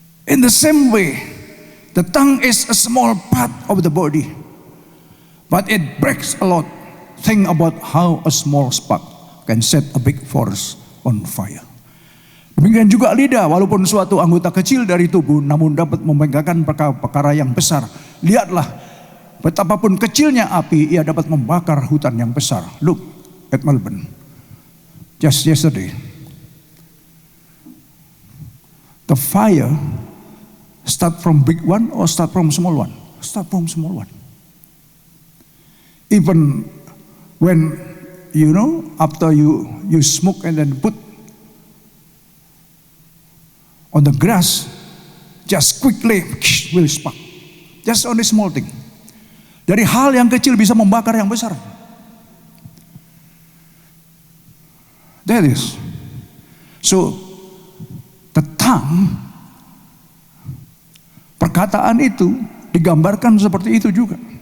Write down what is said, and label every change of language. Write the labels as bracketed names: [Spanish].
[English] In the same way, the tongue is a small part of the body, but it breaks a lot. Think about how a small spark can set a big forest on fire. [Indonesian] Demikian juga lidah, walaupun suatu anggota kecil dari tubuh, namun dapat memegangkan perkara yang besar. Lihatlah, betapapun kecilnya api, ia dapat membakar hutan yang besar. [English] Look at Melbourne, just yesterday. The fire start from big one or start from small one? Start from small one. Even when, after you smoke and then put on the grass, just quickly will spark. Just only small thing. [Indonesian] Dari hal yang kecil bisa membakar yang besar. [English] That is. So, the tongue, [Indonesian] perkataan itu digambarkan seperti itu juga.